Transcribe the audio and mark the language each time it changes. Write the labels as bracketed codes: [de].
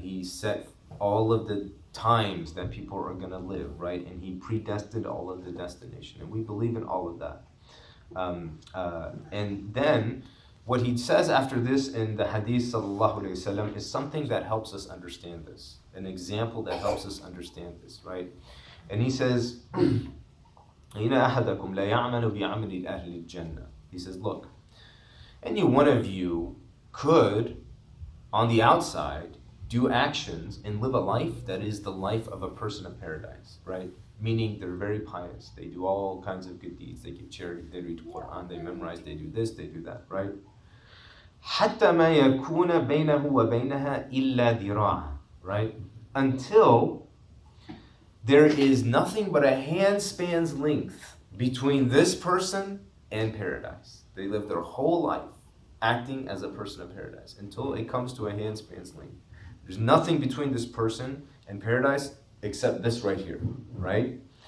[en] He set all of the times that people are going to live, right? And he predestined all of the destination. And we believe in all of that. And then what he says after this in the Hadith sallallahu alayhi wasallam is something that helps us understand this. An example that helps us understand this, right? [ar] And he says, إِنَّ أَحَدَكُمْ لَا يَعْمَلُ بِعَمَلِ أَهْلِ الْجَنَّةِ. [en] He says, look, any one of you could, on the outside, do actions and live a life that is the life of a person of paradise, right? Meaning they're very pious. They do all kinds of good deeds. They give charity, they read Quran, they memorize, they do this, they do that, right? [ar] حَتَّى مَا يَكُونَ بَيْنَهُ وَبَيْنَهَا إِلَّا ذِرَاعًا, right? [en] Until there is nothing but a handspan's length between this person and paradise. They live their whole life acting as a person of paradise until it comes to a handspan's length. There's nothing between this person and paradise except this right here, right?